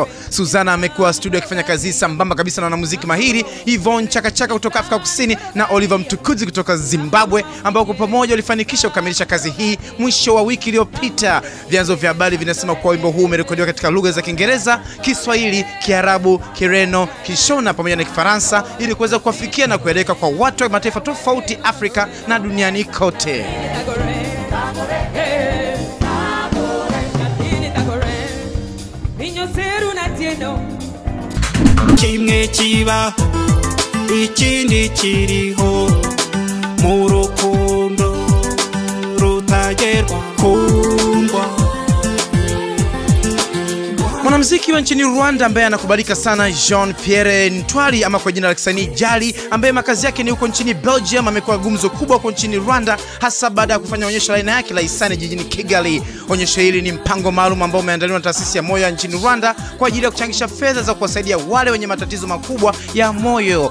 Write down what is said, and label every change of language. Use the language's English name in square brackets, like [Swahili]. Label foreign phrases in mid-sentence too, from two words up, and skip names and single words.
[Swahili] Susanna amekuwa studio akifanya kazi sambamba kabisa na wanamuziki mahiri Yvonne Chaka kutoka Afrika Kusini na Oliver Mtukudzi kutoka Zimbabwe, ambao kwa pamoja walifanikisha kukamilisha kazi hii mwisho wa wiki iliyopita. Vyanzo vya habari vinasema kwa wimbo huu umerekodiwa katika lugha za Kiingereza, Kiswahili, Kiarabu, Kireno, Kishona pamoja na Kifaransa ili kuweza kuwafikia na kueleka kwa watu wa mataifa tofauti Afrika na duniani kote. [Rundi] Kimwe kiba ikindi kiriho mu rukundo rutagerwa kundwa. [Swahili] Mwanamuziki wa nchini Rwanda ambaye anakubalika sana Jean Pierre Ntwari ama kwa jina la kisanii Jali, ambaye makazi yake ni huko nchini Belgium, amekuwa gumzo kubwa huko nchini Rwanda, hasa baada ya kufanya onyesho la aina yake la hisani jijini Kigali. Onyesho hili ni mpango maalum ambao umeandaliwa na taasisi ya moyo nchini Rwanda kwa ajili ya kuchangisha fedha za kuwasaidia wale wenye matatizo makubwa ya moyo.